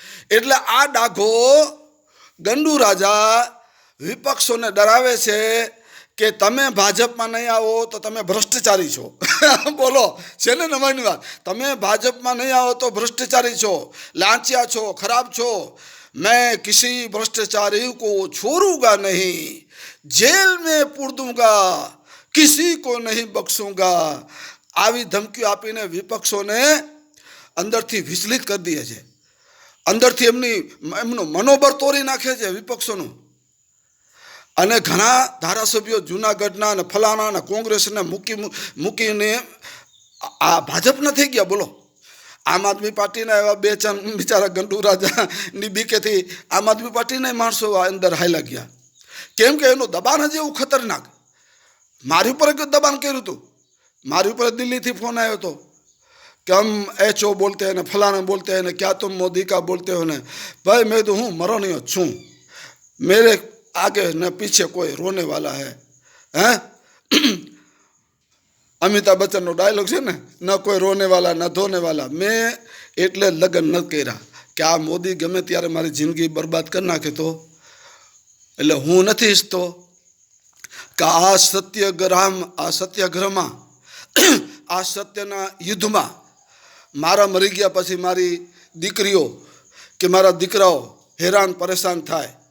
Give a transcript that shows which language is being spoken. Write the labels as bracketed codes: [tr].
[gu] એટલે આ ડાઘો ગંડુ રાજા વિપક્ષોને ડરાવે છે કે તમે ભાજપમાં નહીં આવો તો તમે ભ્રષ્ટાચારી છો। બોલો, છે ને નવાઈની વાત, તમે ભાજપમાં નહીં આવો તો ભ્રષ્ટાચારી છો, લાંચિયા છો, ખરાબ છો, [hi] मैं किसी भ्रष्टाचारी को छोड़ूंगा नहीं, जेल में पूर दूंगा, किसी को नहीं बख्शूंगा. [gu] આવી ધમકીઓ આપીને વિપક્ષોને અંદરથી વિચલિત કરી દે છે, અંદરથી એમનું મનોબળ તોડી નાખે છે વિપક્ષોનું. અને ઘણા ધારાસભ્યો જૂનાગઢના અને ફલાણા અને કોંગ્રેસને મૂકીને આ ભાજપના થઈ ગયા. બોલો, આમ આદમી પાર્ટીના એવા બે ચાર બિચારા ગંડુ રાજાની બીકેથી આમ આદમી પાર્ટીના માણસો અંદર હાલ્યા ગયા. કેમ કે એનું દબાણ જ એવું ખતરનાક. મારી ઉપર દબાણ કર્યું હતું. મારી ઉપર દિલ્હીથી ફોન આવ્યો હતો [hi] कि हम एचओ बोलते हैं ना, फलाना बोलते हैं ना, क्या तुम मोदी का बोलते हो ना. भाई मैं तो हूँ मरणीय छूँ, मेरे आगे न पीछे कोई रोने वाला है. [gu] हैं अमिताभ बच्चनનો ડાયલોગ છે ને, [hi] ન કોઈ રોને વાલા ન ધોને વાલા. [gu] મેં એટલે લગ્ન ન કર્યા કે આ મોદી ગમે ત્યારે મારી જિંદગી બરબાદ કરી નાખે તો. એટલે હું નથી ઈચ્છતો કે આ સત્યાગ્રહમાં આ સત્યના યુદ્ધમાં મારા મરી ગયા પછી મારી દીકરીઓ કે મારા દીકરાઓ હેરાન પરેશાન થાય.